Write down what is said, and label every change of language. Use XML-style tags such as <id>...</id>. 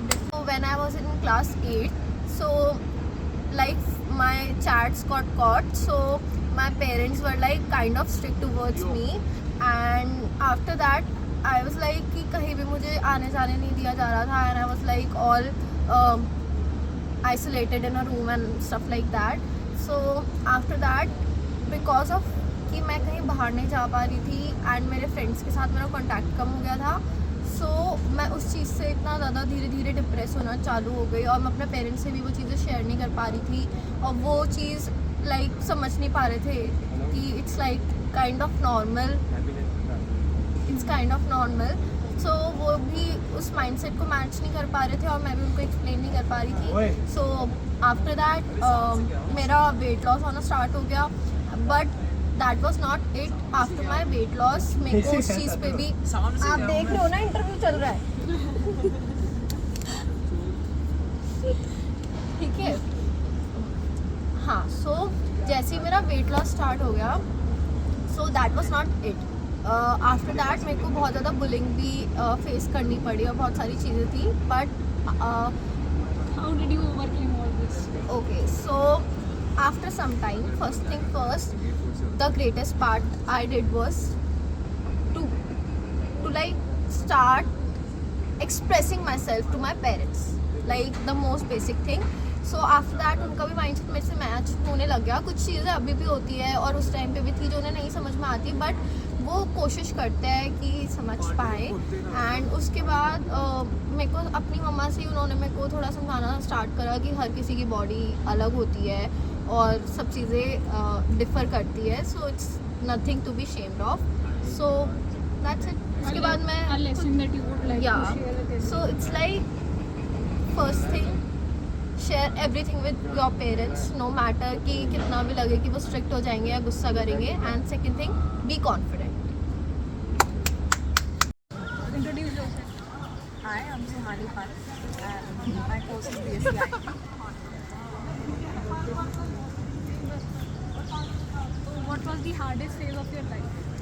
<en>So when I was in class 8, so like my chats got caught, so my parents were like kind of strict towards me, and after that I was like</en> <hi>कि कहीं भी मुझे आने जाने नहीं दिया जा रहा था,</hi> <en>and I was like all isolated in a room and stuff like that. So after that, because of</en> <hi>कि मैं कहीं बाहर नहीं जा पा रही थी एंड मेरे फ्रेंड्स के साथ मेरा कांटेक्ट कम हो गया था, सो मैं उस चीज़ से इतना ज़्यादा धीरे धीरे डिप्रेस होना चालू हो गई, और मैं अपने पेरेंट्स से भी वो चीज़ें शेयर नहीं कर पा रही थी, और वो चीज़ लाइक समझ नहीं पा रहे थे कि</hi> <en>it's like kind of normal,</en> <hi>it's kind of normal. सो वो भी उस माइंडसेट को मैच नहीं कर पा रहे थे और मैं भी उनको एक्सप्लेन नहीं कर पा रही थी.</hi> <en>so after that</en> <hi>मेरा वेट लॉस होना स्टार्ट हो गया,</hi> <en>But that was not it. After my weight loss</en> <hi>मेरे को उस चीज़ पे भी, आप देख रहे हो ना इंटरव्यू चल रहा है, ठीक है.</hi> <en>हाँ, सो</en> <hi>जैसे ही मेरा</hi> <en>Weight loss start हो गया, so that was not it.</en> <hi>After that मेरे को बहुत ज़्यादा बुलिंग भी फेस करनी पड़ी और बहुत सारी चीज़ें थी, but</hi> <en>How did you overcome all this? okay, so after some time, first thing first, the greatest part I did was to like start expressing myself to my parents, like the most basic thing. So after that</en> <hi>उनका भी mindset मेरे से match होने लग गया. कुछ चीज़ें अभी भी होती है और उस टाइम पे भी थी जो उन्हें नहीं समझ में आती, बट वो कोशिश करते हैं कि समझ पाए. एंड उसके बाद मेरे को अपनी मम्मा से उन्होंने मेरे को थोड़ा समझाना स्टार्ट करा कि हर किसी की बॉडी अलग होती है और सब चीज़ें डिफ़र करती है,</hi> <en>So it's nothing to be shamed of. So that's it.</en> <hi>उसके बाद मैं</hi> <en>A lesson that you would like yeah, to share with everyone? so it's like first thing, share everything with your parents, no matter</en> <hi>कि कितना भी लगे कि वो strict हो जाएंगे या गुस्सा करेंगे.</hi> <en>And second thing, be confident. Introduce yourself. Hi, I'm Suhani Pant, and my course is BSc. What was the hardest phase of your life?</en>